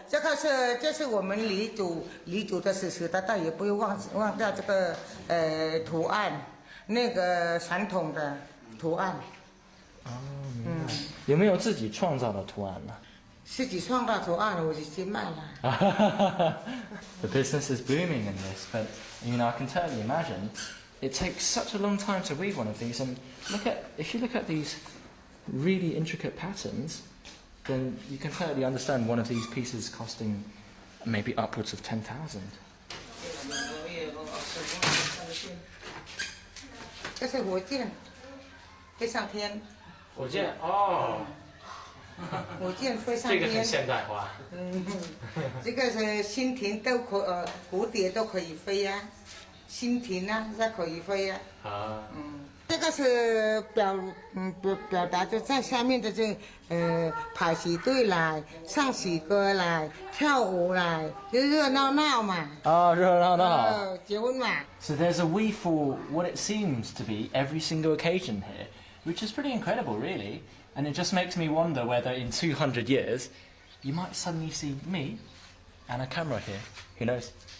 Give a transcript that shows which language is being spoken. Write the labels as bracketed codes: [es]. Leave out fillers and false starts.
[zh] 这是我们黎族的史实，但也不会忘掉这个图案，那个传统的图案。哦，明白。有没有自己创造的图案呢？自己创造图案，我已经卖了。 [en] The business is booming in this, but I can totally imagine it takes such a long time to weave one of these. And if you look at these really intricate patterns, then you can totally understand one of these pieces costing maybe upwards of 10,000. [zh] 这是火箭，飞上天。火箭哦。火箭飞上天。这个很现代化。这个是蜻蜓都蝴蝶都可以飞呀，蜻蜓啊，它可以飞呀。这个是表达就在下面的排起队来，唱喜歌来，跳舞来，就热闹闹嘛。热闹闹。结婚嘛。 [en] So there's a weave for what it seems to be every single occasion here, which is pretty incredible, really. And it just makes me wonder whether in 200 years you might suddenly see me and a camera here. Who knows?